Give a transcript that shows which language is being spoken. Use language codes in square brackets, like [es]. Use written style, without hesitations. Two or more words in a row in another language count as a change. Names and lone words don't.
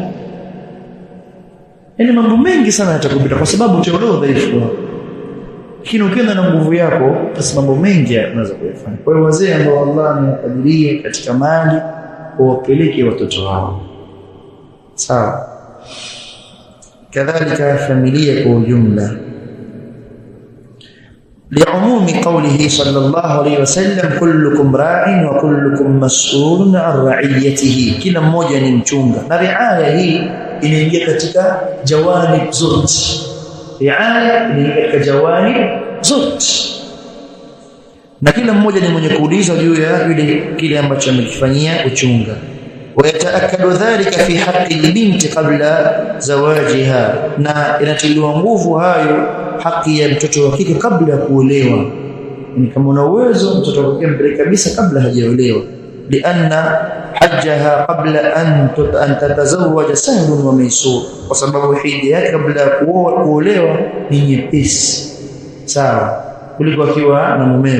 [sw] Yaani mambo mengi sana yatakupita kwa sababu utaondoa dhaifu wako. Lakini ukienda na nguvu yako, basi mambo mengi unaweza kuyafanya. Kwa hiyo wazee ambao Allah amewakadiria katika mali wawapeleke watoto wao. Sawa. Kadhalika familia kwa ujumla. [ar] لعموم قوله صلى الله عليه وسلم كلكم راع وكلكم مسؤول عن رعيته, [sw] kila mmoja ni mchunga. Na riaya hii inaingia katika jawanib zote. Riaya inaingia katika jawanib zote, na kila mmoja ni mwenye kuulizwa juu ya yule kile ambacho amekifanyia uchunga. [ar] ويتأكد ذلك في حق البنت قبل زواجها, [sw] na inatiliwa nguvu hayo haki ya mtoto wa kike kabla ya kuolewa. Ni kama una uwezo mtoto wa kike mpeleke kabisa kabla hajaolewa, [ar] لأن حجها قبل أن تتزوج سهل وميسور, [sw] kwa sababu hija yake kabla ya kuolewa ni nyepesi sawa kuliko akiwa na mume.